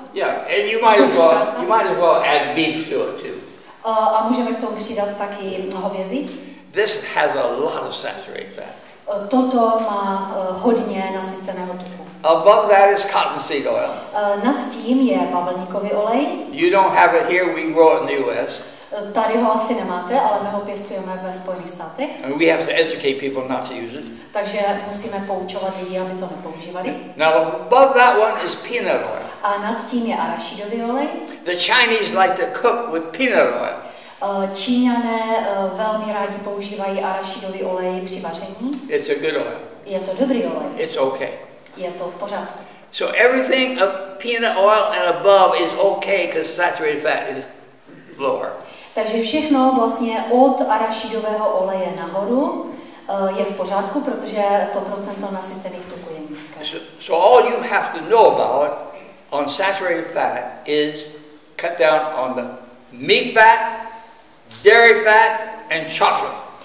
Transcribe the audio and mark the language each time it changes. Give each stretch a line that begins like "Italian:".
English: Yeah, and you might as well add beef to it too.
Czech: A můžeme k tomu přidat taky hovězí.
English: This has a lot of saturated fat.
Czech: Toto má hodně nasyceného tuku.
English: Above that is cottonseed oil.
Czech: Nad tím je bavlníkový olej.
English: You don't have it here, we grow it in the US.
Czech: Tady ho asi nemáte, ale my ho pěstujeme ve Spojených státech.
English: And we have to educate people not to use it.
Czech: Takže musíme poučovat lidi, aby to nepoužívali.
English: Now above that one is peanut oil.
Czech: A nad tím je arašidový olej.
English: The Chinese like to cook with peanut oil.
Czech: Číňané velmi rádi používají arašidový olej při vaření.
English: It's a good oil.
Czech: Je to dobrý olej.
English: It's okay.
Czech: Je to v pořádku.
English: So everything of peanut oil and above is okay because saturated fat is lower.
Czech: Takže všechno vlastně od arašidového oleje nahoru je v pořádku, protože to procento nasycených tuků je nízké.
English: So all you have to know about on saturated fat is cut down on the meat fat, dairy fat and chocolate.